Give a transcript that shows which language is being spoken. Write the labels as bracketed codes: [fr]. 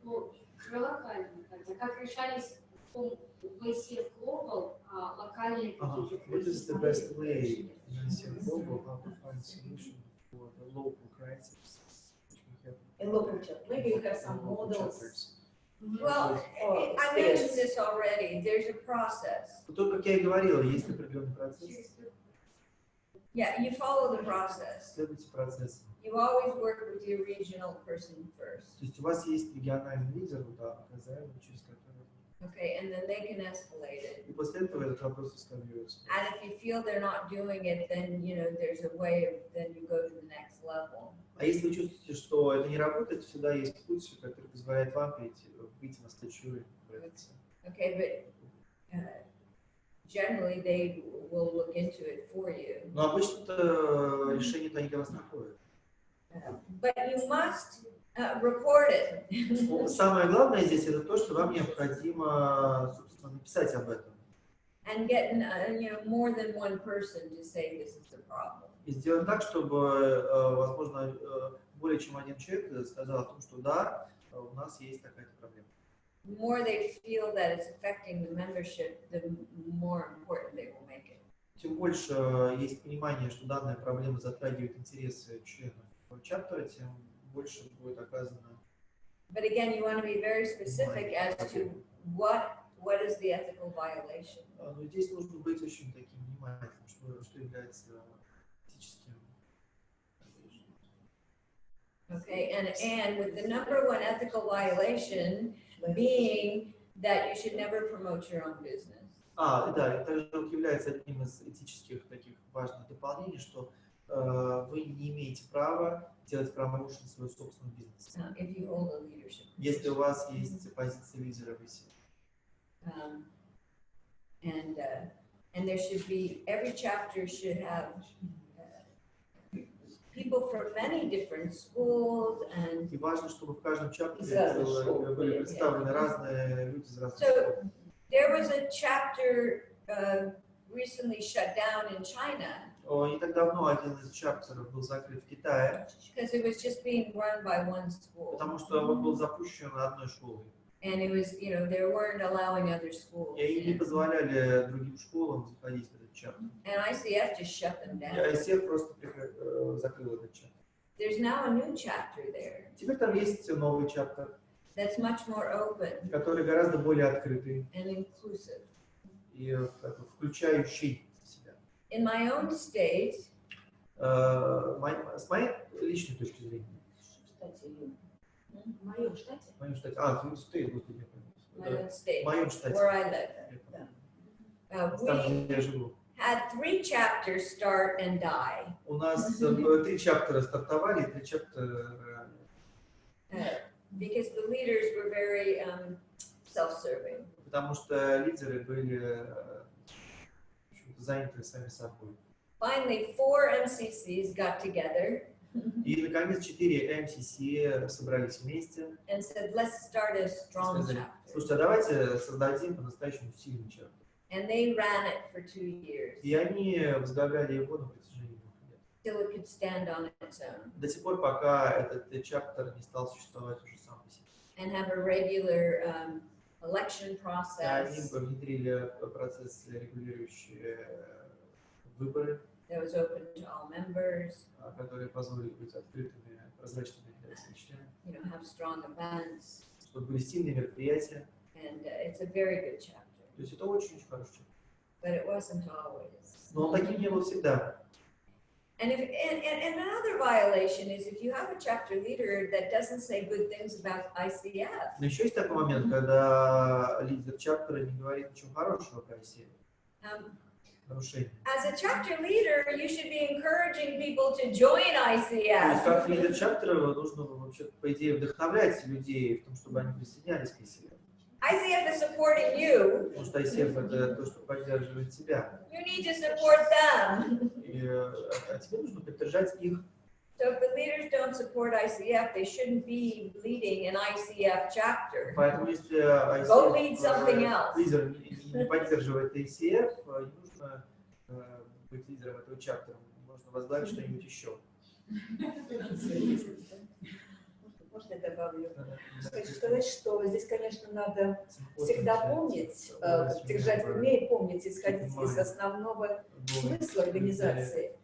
[ru] Ну, про локальные, как решались в ICF Global локальные какие-то [en] What is the best way in ICF Global how to find solution for the local crisis? In local chapter. Maybe you have some models. Chapters. Well, I mentioned this already. There's a process. [ru] То, как я и говорила, есть определенный процесс. [en] Yeah, you follow the process. [ru] Следуйте процессу. [en] You always work with your regional person first. [ru] То есть у вас есть региональный лидер, да, через который. [en] Okay, and then they can escalate it. [ru] И после этого этот вопрос эскалируется. [en] And if you feel they're not doing it, then you know there's a way of then you go to the next level. [ru] А если вы чувствуете, что это не работает, всегда есть путь, который позволяет вам выйти на следующий уровень. [en] Okay, but generally they will look into it for you. [ru] Но обычно решение-то они для вас находят. [en] But you must report it. [ru] Самое главное здесь это то, что вам необходимо, собственно, написать об этом. [en] And get you know more than one person to say this is the problem. [ru] И сделать так, чтобы, возможно, более чем один человек сказал о том, что да, у нас есть такая проблема. [en] The more they feel that it's affecting the membership, the more important they will make it. [ru] Тем больше есть понимание, что данная проблема затрагивает интересы членов чаптера, тем больше будет оказано. [en] But again, you want to be very specific as to what is the ethical violation. [ru] Но здесь нужно быть очень таким внимательным, что является этическим. [en] Okay, and with the number one ethical violation being that you should never promote your own business. [ru] Да, это также является одним из этических таких важных дополнений, что вы не имеете права делать промоушен своего собственного бизнеса. [en] If you hold a leadership. [ru] Если у вас есть позиция лидера в ICF. [en] And there should be, every chapter should have people from many different schools and. [ru] И важно, чтобы в каждом чаптере были представлены разные люди из разных школ. [en] So there was a chapter recently shut down in China. [ru] Не так давно один из чаптеров был закрыт в Китае. [en] Because it was just being run by one school. [ru] Потому что он был запущен одной школой. [en] And it was, you know, they weren't allowing other schools. [ru] И они не позволяли другим школам заходить в этот чаптер. [en] And ICF just shut them down. [ru] И ICF просто закрыл этот чаптер. [en] There's now a new chapter there. [ru] Теперь там есть новый чаптер. [en] that's much more open [ru] который гораздо более открытый [en] and inclusive. [ru] и включающий в себя. [en] In my own state, [ru] С моей личной точки зрения. в моем штате, В моем штате. Ты, господи, [en] my own state, [ru] в моем штате. [en] where I live. [ru] Там, [en] We [ru] где я живу. [en] had 3 chapters start and die. [ru] У нас 3 чаптера стартовали, и 3 чаптера... [en] Because the leaders were very self-serving. [ru] Потому что лидеры были заняты сами собой. [en] Finally, 4 MCCs got together [ru] И, наконец, 4 МСС собрались вместе [en] and said, let's start a strong [ru] сказали: [en] chapter. [ru] слушайте, а давайте создадим по-настоящему сильный чаптер. [en] And they ran it for 2 years [ru] И они возглавляли его на протяжении 2 лет. [en] till it could stand on its own [ru] До тех пор, пока этот чаптер не стал существовать уже сам по себе. [en] and have a regular election [ru] И они внедрили процесс, регулирующий выборы, [en] that was open to all members, [ru] которые позволили быть открытыми, прозрачными для всех членов, [en] have strong events, [ru] чтобы были сильные мероприятия. [en] and it's a very good chapter. [ru] То есть это очень-очень хороший чаптер. [en] But it wasn't always. [ru] Но он таким не был всегда. [en] And another violation is if you have a chapter leader that doesn't say good things about ICF. [ru] Но еще есть такой момент, когда лидер чаптера не говорит ничего хорошего про ICF. Нарушение. [en] As a chapter leader, you should be encouraging people to join [ru] То есть [en] ICF. [ru] как лидер чаптера нужно вообще, по идее, вдохновлять людей в том, чтобы они присоединялись к ICF. [en] ICF is supporting you. [ru] Потому что ICF это то, что поддерживает тебя. [en] You need to support them. [ru] И тебе нужно поддержать их. [en] So if the leaders don't support ICF, they shouldn't be leading an ICF chapter. [ru] Поэтому если [en] Go lead something else. [ru] лидер не поддерживает ICF, не нужно быть лидером этого чаптера. Нужно возглавить что-нибудь еще. Можно я добавлю? Хочу сказать, что здесь, конечно, надо всегда помнить, держать в уме и помнить, исходить из основного смысла организации.